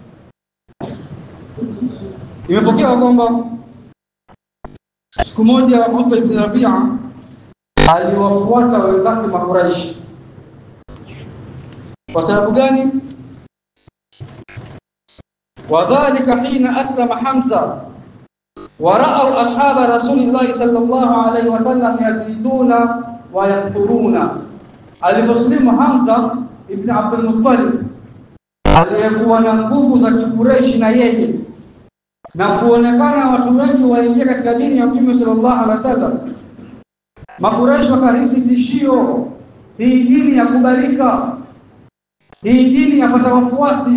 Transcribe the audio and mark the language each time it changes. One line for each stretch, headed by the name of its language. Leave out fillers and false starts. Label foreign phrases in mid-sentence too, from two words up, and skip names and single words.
Swahili: Imepokewa kwamba siku moja Utba ibn Rabi'a aliwafuata wenzake Makuraishi. Kwa sababu gani?
Arabic: وكذلك حين أسلم حمزة ورأوا أصحاب رسول الله صلى الله عليه وسلم يزيدون ويكثرون.
Swahili: Aliposlimu Hamza ibn Abdul Muttalib aliyekuwa na nguvu za Quraysh na yeye, na kuonekana watu wengi waingia katika dini ya Mtume
Arabic: صلى الله عليه وسلم,
Swahili: Makuraish wakahisi tishio, hii dini ya kubalika, hii dini yapata wafuasi.